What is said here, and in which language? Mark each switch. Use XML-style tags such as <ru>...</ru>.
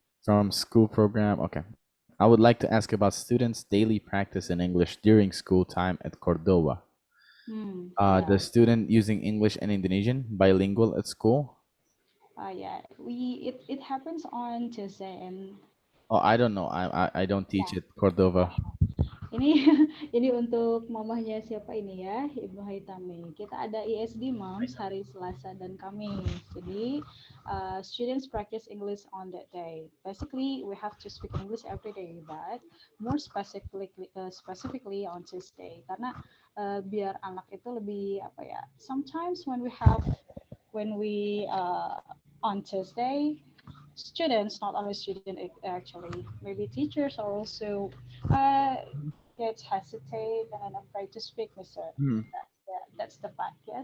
<en>From school program. Okay. I would like to ask about students' daily practice in English during school time at Cordoba. The student using English and Indonesian bilingual at school. Yeah, it happens on Tuesday and Oh, I don't know. I don't teach at Cordova.</en> <id>ini ini untuk mamahnya siapa ini ya, Ibnu Haitami. Kita ada ISD Moms hari Selasa dan Kamis.</id> <en>Jadi students practice English on that day. Basically, we have to speak English every day, but more specifically on Tuesday.</en> <id>Karena biar anak itu lebih apa ya?</id> <en>Sometimes when we on Tuesday, students, not only student actually, maybe teachers are also get hesitate and afraid to speak, Mister. That's the fact, yeah.</en>